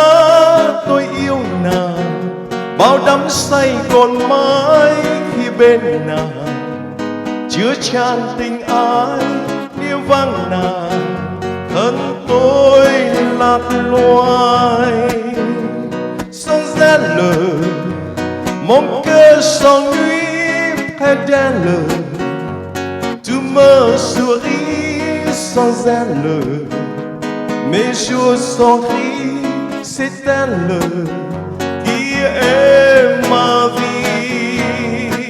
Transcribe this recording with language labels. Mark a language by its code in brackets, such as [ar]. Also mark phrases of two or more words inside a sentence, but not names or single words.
[vi] Tôi yêu nàng, bao đắm say còn mãi khi bên nàng, chứa chan tình ái. Nếu vắng nàng, thân tôi lạc loài. [fr] Sans elle, mon cœur s'ennuie près d'elle. Tout me sourit sans elle. Mes jours sont gris, c'est elle qui est ma vie.